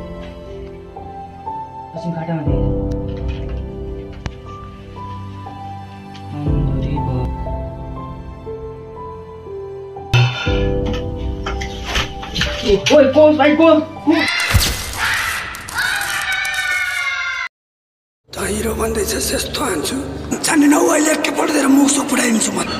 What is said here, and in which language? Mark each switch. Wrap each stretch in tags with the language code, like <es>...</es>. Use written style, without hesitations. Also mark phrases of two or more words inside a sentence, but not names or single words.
<ms>Kasih kata mati. Tunggu di box. Oi, kos, baik kos.</ms> <ne>हिरो भन्दैछ यस्तो हान्छु जाने न अहिले के पढ्दै मुख सुख पुऱ्याइदिन्छु म</ne>